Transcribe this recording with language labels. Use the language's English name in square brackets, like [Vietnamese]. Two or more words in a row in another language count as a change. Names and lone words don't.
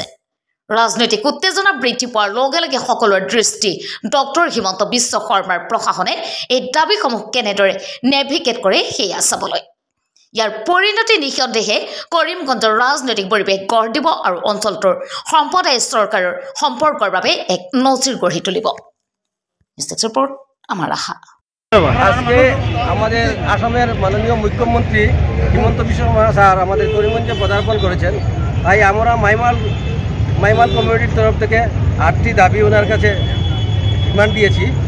[Assamese] ৰাজনৈতিক উত্তেজনা বৃদ্ধি পোৱাৰ লগে লগে সকলোৰে দৃষ্টি ডক্টৰ হিমন্ত বিশ্ব শৰ্মাৰ প্ৰশাসনে এই দাবীসমূহ কেনেদৰে নেভিগেট কৰে সেয়া চাবলৈ। ইয়াৰ পৰিণতি নিঃসন্দেহে কৰিমগঞ্জৰ ৰাজনৈতিক পৰিৱেশ গঢ় দিব আৰু অঞ্চলটোৰ সম্প্ৰদায় চৰকাৰৰ সম্পৰ্কৰ বাবে এক নজিৰ গঢ়ি তুলিব। [Bangla] রিপোর্ট আমার আশা। আজকে আমাদের আসামের মাননীয় মুখ্যমন্ত্রী হিমন্ত বিশ্ব শর্মা স্যার আমাদের করিমগঞ্জে পদার্পণ করেছেন। তাই আমরা মাইমাল কমিউনিটির তরফ থেকে 8টি দাবি ওনার কাছে ডিমান্ড দিয়েছি।